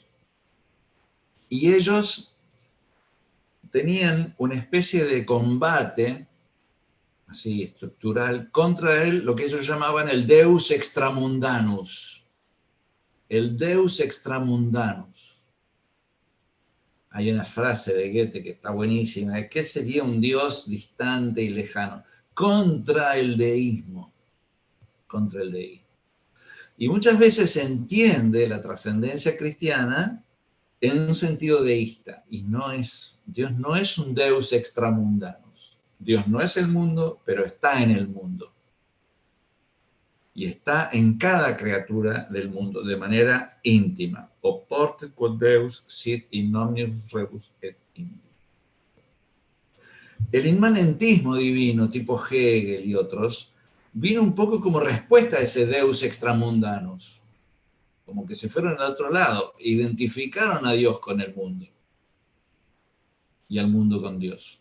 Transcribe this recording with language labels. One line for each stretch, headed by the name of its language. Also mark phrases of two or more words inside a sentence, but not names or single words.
Spanish: Y ellos tenían una especie de combate así estructural contra lo que ellos llamaban el
Latin: Deus extramundanus. El Deus extramundanus.
Spanish: Hay una frase de Goethe que está buenísima. ¿Qué sería un Dios distante y lejano? Contra el deísmo. Contra el deísmo. Y muchas veces se entiende la trascendencia cristiana en un sentido deísta. Y Dios no es un
Latin: Deus extramundanus.
Spanish: Dios no es el mundo, pero está en el mundo. Y está en cada criatura del mundo de manera íntima.
Latin: Oportet quod Deus sit in omnibus rebus et intime.
Spanish: El inmanentismo divino, tipo Hegel y otros, vino un poco como respuesta a ese
Latin: Deus extramundanus.
Spanish: Como que se fueron al otro lado, identificaron a Dios con el mundo y al mundo con Dios.